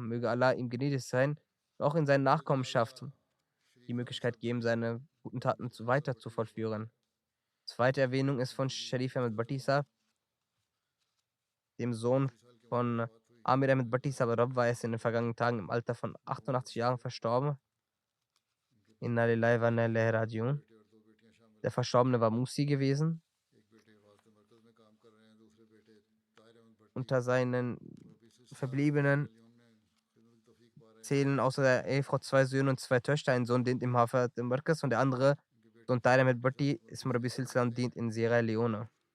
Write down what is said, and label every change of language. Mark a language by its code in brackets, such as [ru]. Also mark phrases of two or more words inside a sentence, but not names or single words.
[de] Möge Allah ihm gnädig sein und auch in seinen Nachkommenschaft die Möglichkeit geben, seine guten Taten weiter zu vollführen. Zweite Erwähnung ist von Sharif Ahmed Bhatti Sahib, dem Sohn von Amir Ahmed Bhatti Sahib Rabwa. Er ist in den vergangenen Tagen im Alter von 88 Jahren verstorben. [ar] Inna lillahi wa inna ilaihi rajiun. [de] Der Verstorbene war Musi gewesen. Unter seinen Verbliebenen zählen außer der Ehefrau 2 Söhne und 2 Töchter. Ein Sohn dient im Hafat im Markaz und der andere, Sohn Tahir Ahmed Bhatti, Ism Rabi Silsilam, dient in Sierra Leone.